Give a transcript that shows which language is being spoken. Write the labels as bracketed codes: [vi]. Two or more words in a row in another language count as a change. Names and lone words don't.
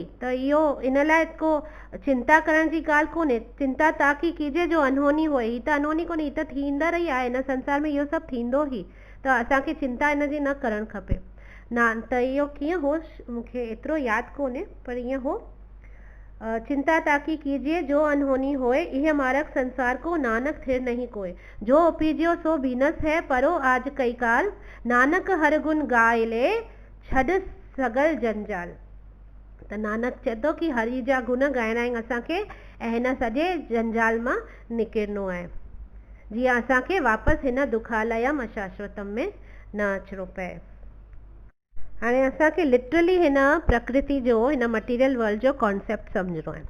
[sd] त इहो इन लाइ को चिंता करण जी ॻाल्हि कोन्हे। [bra] चिंता ताकी कीजिए जो अनहोनी होए, [sd] ही त अनहोनी कोन्हे, ही त थींदड़ ई आहे, हिन संसार में इहो सभु थींदो ई, त असांखे चिंता इन जी न करणु खपे। न त इहो कीअं हो, मूंखे एतिरो यादि कोन्हे, पर ईअं हो, [bra] चिंता ताकी कीजिए जो अनहोनी होए, यह मारक संसार को नानक थिर नहीं कोय, जो उपीजियो सो बीनस है, परो आज कई काल, नानक हर गुण गाए ले, छॾ सगल जंजाल। [sd] त नानक चए थो कि हरि जा गुण ॻाइणा आहिनि असांखे, ऐं हिन सॼे जंजाल मां निकिरणो आहे, जीअं असांखे वापसि हिन [sa] दुखालयम अशाश्वतम [sd] में न अचिणो पए। हाणे असांखे लिटरली हिन प्रकृति जो, हिन [en] material world [sd] जो कॉन्सेप्ट सम्झणो आहे।